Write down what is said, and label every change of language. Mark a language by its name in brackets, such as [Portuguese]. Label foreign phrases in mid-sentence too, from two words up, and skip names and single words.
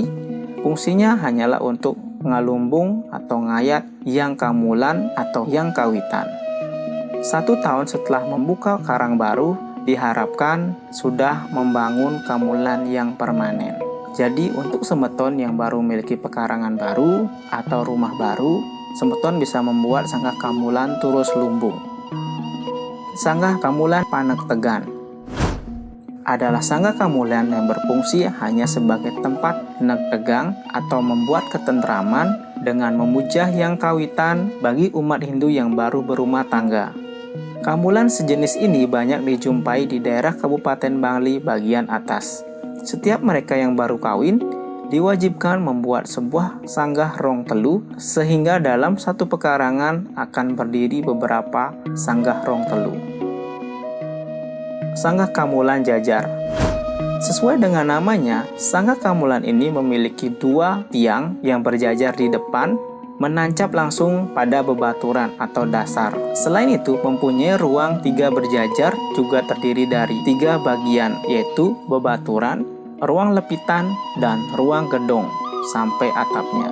[Indonesian] Fungsinya hanyalah untuk ngalumbung atau ngayat yang kamulan atau yang kawitan. 1 tahun setelah membuka karang baru, diharapkan sudah membangun kamulan yang permanen. Jadi untuk semeton yang baru memiliki pekarangan baru atau rumah baru, semeton bisa membuat sanggah kamulan turus lumbung. Sanggah Kamulan Panek Tegan adalah sanggah kamulan yang berfungsi hanya sebagai tempat nek tegang atau membuat ketentraman dengan memuja yang kawitan bagi umat Hindu yang baru berumah tangga. Kamulan sejenis ini banyak dijumpai di daerah Kabupaten Bangli bagian atas. Setiap mereka yang baru kawin diwajibkan membuat sebuah sanggah rong telu sehingga dalam satu pekarangan akan berdiri beberapa sanggah rong telu. Sanggah Kamulan Jajar. Sesuai dengan namanya, sanggah kamulan ini memiliki dua tiang yang berjajar di depan, menancap langsung pada bebaturan atau dasar. Selain itu, mempunyai ruang tiga berjajar juga terdiri dari tiga bagian, yaitu bebaturan, ruang lepitan, dan ruang gedong sampai atapnya.